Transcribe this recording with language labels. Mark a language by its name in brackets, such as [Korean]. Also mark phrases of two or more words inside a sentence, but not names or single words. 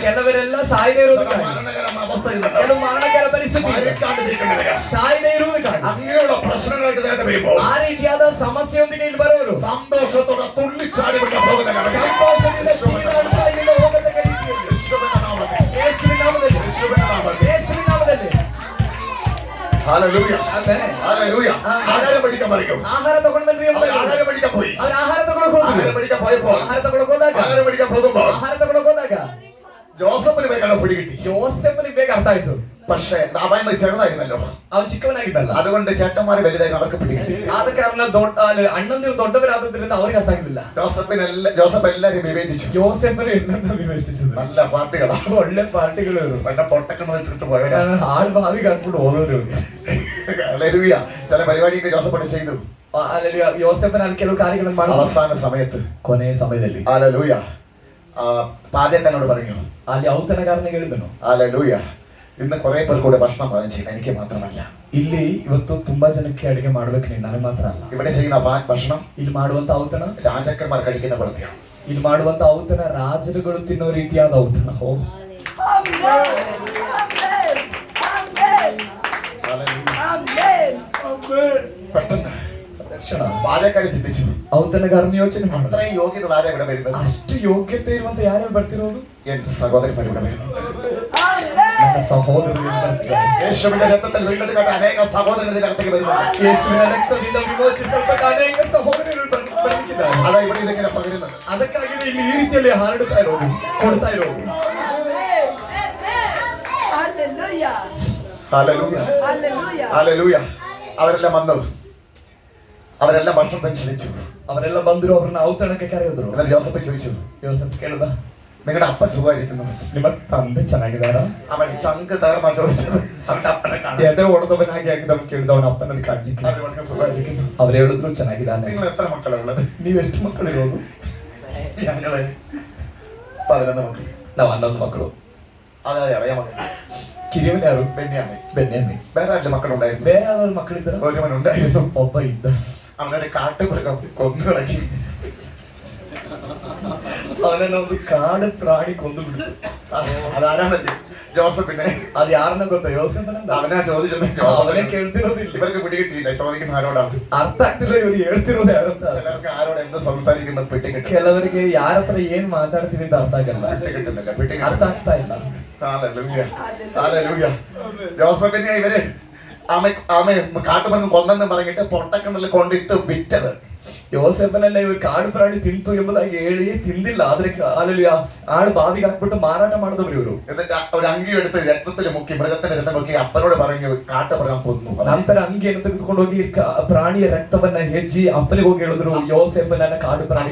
[Kannada] ಕೆಲವರೆಲ್ಲ ಸಾಯದೆ ಇರೋದಕ್ಕಾಗಿ, [Malayalam] മരണകരമായ അവസ്ഥയുണ്ട്, [Kannada] ಕೆಲವು ಮರಣಕರ ಪರಿಸ್ಥಿತಿ ಇದೆ. [Malayalam] മരിക്കാതിരിക്കേണ്ടതിന്, [Kannada] ಸಾಯದೆ ಇರುವುದಕ್ಕಾಗಿ, [Malayalam] അങ്ങനെയുള്ള പ്രശ്നങ്ങളായിട്ട് നേരത്തെ വരുമ്പോൾ [Kannada] ಆ ರೀತಿಯಾದ ಸಮಸ್ಯೆಯೊಂದಿಗೆ ಇಲ್ಲಿ ಬರೋರು [Malayalam] സന്തോഷത്തോടെ തുള്ളിച്ചാടി വിട്ട പോകുന്ന [Kannada] ಸಂತೋಷದಿಂದ ಜೀವನಾಡುತ್ತಾ ಇಲ್ಲಿಂದ ಹೋಗತಕ್ಕ ರೀತಿಯಲ್ಲಿ [Malayalam] യേശുവിന്റെ നാമത്തിൽ, [Kannada] ಯೇಸುವಿನ ನಾಮದಲ್ಲಿ, [Malayalam] യേശുവിന്റെ നാമത്തിൽ. [Kannada] ಯೇಸುವಿನ ನಾಮದಲ್ಲಿ. [Malayalam] ഹല്ലേലൂയ. [Kannada] ಆಮೆನ್. [Malayalam] ഹല്ലേലൂയ. ആഹാരം മേടിക്കാൻ പറയും. [Kannada] ಆಹಾರ ತಗೊಂಡ್ ಬನ್ರಿ [Malayalam] അവർ [Kannada] ಎಂಬುದಾಗಿ [Malayalam] ആഹാരം മേടിക്കാൻ പോയി. [Kannada] ಅವ್ರು ಆಹಾರ ತಗೊಳಕ್ ಹೋದ್ರು. [Malayalam] ആഹാരം മേടിക്കാൻ പോയപ്പോൾ, [Kannada] ಆಹಾರ ತಗೊಳಕ್ ಹೋದಾಗ, [Malayalam] ആഹാരം മേടിക്കാൻ പോകുമ്പോൾ [Kannada] ಆಹಾರ ತಗೊಳಕ್ ಹೋದಾಗ [Malayalam] ജോസഫിന് വേഗം പിടി കിട്ടി. [Kannada] ಯೋಸೆಫನಿಗೆ ಬೇಗ ಅರ್ಥ ಆಯ್ತು. [Malayalam] പക്ഷേ അവൻ ചെറുതായിരുന്നല്ലോ, [Kannada] ಅವನು ಚಿಕ್ಕವನಾಗಿದ್ದಲ್ಲ. [Malayalam] അതുകൊണ്ട് ചേട്ടന്മാര് വലുതായി അവർക്ക് പിടി കിട്ടി. [Kannada] ಆದ ಕಾರಣ ಅಣ್ಣಂದಿರು ದೊಡ್ಡವರಾದ್ರಿಂದ ಅವ್ರಿಗೆ ಅರ್ಥ ಆಗಿಲ್ಲ. [Malayalam] ജോസഫ് എല്ലാരും വിവേചിച്ചു. [Kannada] ಯೋಸೆಫನು ಎಲ್ಲರನ್ನ ವಿವೇಚಿಸಿದ್ರು. [Malayalam] നല്ല പാർട്ടികളാ, [Kannada] ಒಳ್ಳೆ ಪಾರ್ಟಿಗಳು ಇವರು. [Malayalam] എന്നെ പൊട്ടക്കണിട്ട് പോയവരാ. [Kannada] ಹಾಳು ಬಾವಿಗೆ ಹಾಕ್ಬಿಟ್ಟು ಹೋದವರು. [Malayalam] ഹല്ലേലൂയ. ചില പരിപാടിയൊക്കെ ജോസഫ് ചെയ്തു. [Kannada] ಅಲ್ಲಿ ಯೋಸೆಫನ ಅಲ್ಲಿ ಕೆಲವು ಕಾರ್ಯಗಳನ್ನು ಮಾಡಿ [Malayalam] അവസാന സമയത്ത്, [Kannada] ಕೊನೆಯ ಸಮಯದಲ್ಲಿ [Malayalam] ഹല്ലേലൂയ, പാചകനോട് പറഞ്ഞു, [Kannada] ಅಲ್ಲಿ ಔತಣಗಾರನಿಗೆ ಹೇಳಿದನು, [Malayalam] ഹല്ലേലൂയ, ഇന്ന് കുറെ പേർ കൂടെ ഭക്ഷണം പാകം ചെയ്യണം, എനിക്ക് മാത്രമല്ല. [Kannada] ಇಲ್ಲಿ ಇವತ್ತು ತುಂಬಾ ಜನಕ್ಕೆ ಅಡಿಗೆ ಮಾಡ್ಬೇಕು, ನೀನು ನನಗೆ ಮಾತ್ರ ಅಲ್ಲ. [Malayalam] ഇവിടെ ചെയ്യുന്ന ഭക്ഷണം [Kannada] ಇಲ್ಲಿ ಮಾಡುವಂತ ಔತಣ [Malayalam] രാജാക്കന്മാർ കഴിക്കുന്ന പ്രത്യേകം. [Kannada] ಇಲ್ಲಿ ಮಾಡುವಂತ ಔತಣ ರಾಜರುಗಳು ತಿನ್ನೋ ರೀತಿಯಾದ ಔತಣ. [Malayalam] പെട്ടെന്ന് [Kannada] ತಕ್ಷಣ ಪಾದಕಾರಿ ಚಿಂತಿಸು ಅವತನಗಾರನ ಯೋಚನೆ ಮಾಡ [Malayalam] ಅത്രയും [Kannada] ಯೋಗ್ಯತೆ ಯಾರೇ [Malayalam] ഇവിടെ വരുന്നത് [Kannada] ಅಷ್ಟು ಯೋಗ್ಯತೆ ಇರುವಂತ ಯಾರ್ಯಾರು ಬರ್ತಿರೋದು [Malayalam] എന്റെ സഹോദരന്മാർ ഇവിടെ വരുന്നു [Kannada] ನನ್ನ ಸಹೋದರರು ಬರ್ತಿದ್ದಾರೆ [Malayalam] യേശുവിന്റെ രക്തത്തിൽ വീണ്ടെടുക്കപ്പെട്ട അനേക സഹോദരർ ഇതിനകത്തേക്ക് വരുന്നു [Kannada] ಯೇಸುವಿನ ರಕ್ತದಿಂದ ವಿಮೋಚಿಸಲ್ಪಟ್ಟ ಅನೇಕ ಸಹೋದರರು ಬರ್ತಿದ್ದಾರೆ [Malayalam] അതാ ഇവിടെ ഇതിങ്ങനെ പകരുന്നത് [Kannada] ಅದಕ್ಕಾಗಿ ಇಲ್ಲಿ ಈ ರೀತಿಯಲ್ಲಿ ಹರಡುತ್ತಾ ಇರೋದು ಕೊಡ್ತಾ ಇರೋದು [Malayalam] ഹല്ലേലൂയ ഹല്ലേലൂയ അവരെല്ലാം വന്നു അവരെല്ലാം ഭക്ഷണം ക്ഷണിച്ചു [Kannada] ಅವರೆಲ್ಲ ಬಂದ್ರು ಅವ್ರನ್ನ ಔತಣಕ್ಕೆ ಕರೆಯಿದ್ರು [Malayalam] എന്നാൽ ജോസഫ് ചോദിച്ചു [Kannada] ಯೋಸೆಫ್ ಕೇಳ್ದ [Malayalam] നിങ്ങളുടെ അപ്പൻ സുഖമായിരിക്കുന്നു [Kannada] ನಿಮ್ಮ ತಂದೆ ಚೆನ್ನಾಗಿದಾರ [Malayalam] അവൻ ചങ്ക് തകർന്നാ ചോദിച്ചത് അവന്റെ അപ്പനെ കാണാൻ [Kannada] ಎದೆ ಹೊಡೆದವನಾಗಿ ಆಗಿದ್ದವನು ಕೇಳಿದ ಅವನ ಅಪ್ಪನಲ್ಲಿ ಕಾಣ್ಲಿಕ್ಕೆ [Malayalam] അവർക്ക് സുഖമായിരിക്കുന്നു [Kannada] ಅವ್ರು ಹೇಳಿದ್ರು ಚೆನ್ನಾಗಿದ್ದಾನೆ [Malayalam] നിങ്ങൾ എത്ര മക്കളാ ഉള്ളത് [Kannada] ನೀವ್ ಎಷ್ಟು ಮಕ್ಕಳಿರೋದು [Malayalam] ഞങ്ങള് 11 മക്കൾ [Kannada] ನಾವು 11 ಮಕ್ಕಳು [Malayalam] അതായത് ഇളയ മക്കൾ [Kannada] ಕಿರಿಯವನು ಯಾರು [Malayalam] ബെന്യാമി [Kannada] ಬೆನ್ಯಾಮಿ [Malayalam] വേറെ ആരുടെ മക്കളുണ്ടായിരുന്നു [Kannada] ಬೇರೆ ಯಾವ್ದಾದ್ರು ಮಕ್ಕಳಿದ್ದಾರ [Malayalam] ഒരുവനുണ്ടായിരുന്നു [Kannada] ಒಬ್ಬ ಇದ್ದ [Malayalam] അവനൊരു കാട്ടുമൃഗം കൊന്നു കളക്കി [Kannada] ಅವನನ್ನ ಒಂದು ಕಾಡು ಪ್ರಾಣಿ ಕೊಂದು ಬಿಡ್ತು [Malayalam] അതാരാന്നല്ലേ ജോസഫിനെ [Kannada] ಅದು ಯಾರನ್ನ ಗೊತ್ತಾ ಯೋಸೆಫನನ್ನ [Malayalam] അവനാ ചോദിച്ചത് [Kannada] ಅವನೇ ಕೇಳ್ತಿರೋದಿಲ್ಲ [Malayalam] ഇവർക്ക് പിടികിട്ടിയില്ല ചോദിക്കുന്ന ആരോടാണ് [Kannada] ಅರ್ಥ ಆಗ್ತಿಲ್ಲ ಇವ್ರು ಹೇಳ್ತಿರೋದು ಯಾರಂತ [Malayalam] ചിലർക്ക് ആരോട് എന്ത് സംസാരിക്കുന്ന പിടി കിട്ടും [Kannada] ಕೆಲವರಿಗೆ ಯಾರ ಹತ್ರ ಏನ್ ಮಾತಾಡ್ತೀನಿ ಅಂತ ಅರ್ಥ ಆಗಲ್ಲ [Malayalam] പിടി കിട്ടുന്നില്ല പിടി [Kannada] ಅರ್ಥ ಆಗ್ತಾ ಇಲ್ಲ [Malayalam] ഹല്ലേലൂയ ഹല്ലേലൂയ ജോസഫിനെ ഇവര് ആമ കാട്ടുമൃഗം കൊന്നെന്ന് പറഞ്ഞിട്ട് പൊട്ടക്കണ്ണിൽ കൊണ്ടിട്ട് വിറ്റത് [Kannada] ಯೋಸೆಫನನ್ನ ಇವರು ಕಾಡು ಪ್ರಾಣಿ ತಿಂತು ಎಂಬುದಾಗಿ ಹೇಳಿ ತಿಂದಿಲ್ಲ ಆದ್ರೆ ಅಲ್ಲಿ ಆಡು ಬಾವಿಗೆ ಹಾಕ್ಬಿಟ್ಟು ಮಾರಾಟ ಮಾಡಿದವರು ಇವರು [Malayalam] എന്നിട്ട് ഒരു ಅಂಗಿ എടുത്ത് രക്തത്തിൽ മുക്കി മൃഗത്തിന്റെ രക്തം മുക്കി അപ്പനോട് പറഞ്ഞു കാട്ടുമൃഗം കൊന്നു [Kannada] ನಂತರ ಅಂಗಿಯನ್ನು ತೆಗೆದುಕೊಂಡು ಹೋಗಿ ಪ್ರಾಣಿಯ ರಕ್ತವನ್ನ ಹೆಜ್ಜಿ ಅಪ್ಪನಿಗೆ ಹೋಗಿ ಹೇಳಿದ್ರು ಯೋಸೆಫನನ್ನ ಕಾಡು ಪ್ರಾಣಿ